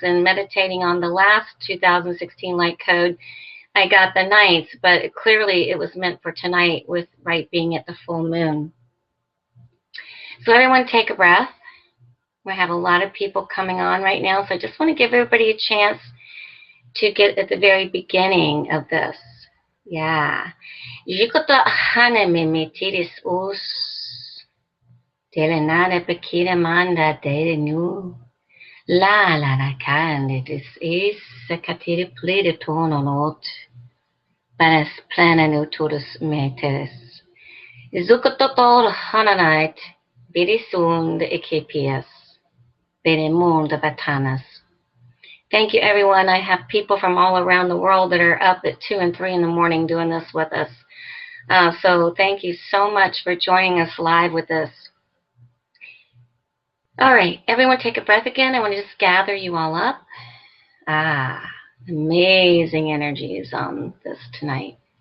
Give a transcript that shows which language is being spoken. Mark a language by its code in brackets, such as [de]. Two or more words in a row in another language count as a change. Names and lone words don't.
[en] And meditating on the last 2016 Light Code, I got the 9th, but clearly it was meant for tonight with right being at the full moon. So everyone take a breath. We have a lot of people coming on right now, so I just want to give everybody a chance to get at the very beginning of this. Yeah. Jikota hane me metiris us. Telenare pekira manda de nu. La la la kande dis is sekatiri plede tononot. Panas plananu todos meteris. Zukototol hananite. Birisum de ekipias. Benemum de batanas. Thank you, everyone. I have people from all around the world that are up at 2 and 3 in the morning doing this with us. So thank you so much for joining us live with us. All right, everyone take a breath again. I want to just gather you all up. Amazing energies on this tonight.